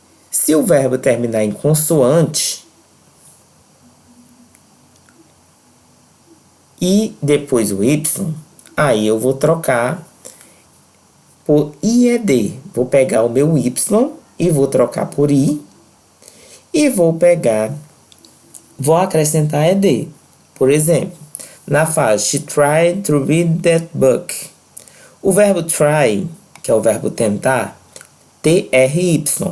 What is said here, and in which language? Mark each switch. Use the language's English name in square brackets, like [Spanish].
[Portuguese] Se o verbo terminar em consoante e depois o Y, aí eu vou trocar por IED. Vou pegar o meu Y e vou trocar por I e vou acrescentar ED. Por exemplo, na frase [English] She tried to read that book. [Portuguese] O verbo try, que é o verbo tentar, TRY.